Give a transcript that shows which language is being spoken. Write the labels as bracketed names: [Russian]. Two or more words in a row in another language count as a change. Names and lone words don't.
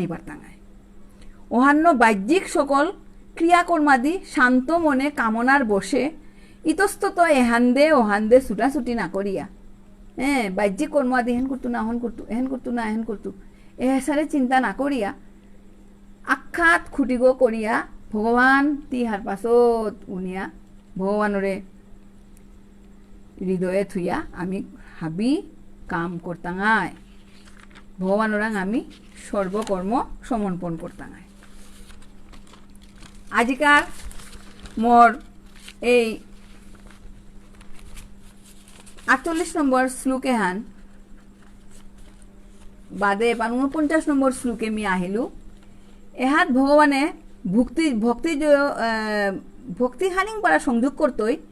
[Bishnupriya] পারতাম ওহান্য বাহ্যিক সকল ক্রিয়াকর্মাদি শান্ত মনে কামনার বসে ইতস্তত ওহান্দে ছুটাছুটি না করিয়া বাহ্যিক কর্মাদি এহেন করতু না এহেন করতু এসারে চিন্তা না করিয়া আখ্যাত খুটিগ করিয়া ভগবান তিহার পাছত উনিয়া ভগবানরে হৃদয়ে থুইয়া আমি হাবি কাম করতাঙায় ভগবানরাং আমি সর্বকর্ম সমর্পণ করতাঙায় আজিকার মোর এই 48 নম্বর শ্লোকে হান বাদে 49 নম্বর শ্লোকে মি আহিলু এহাত ভগবানে ভক্তি হানিং পারা সংযোগ করতই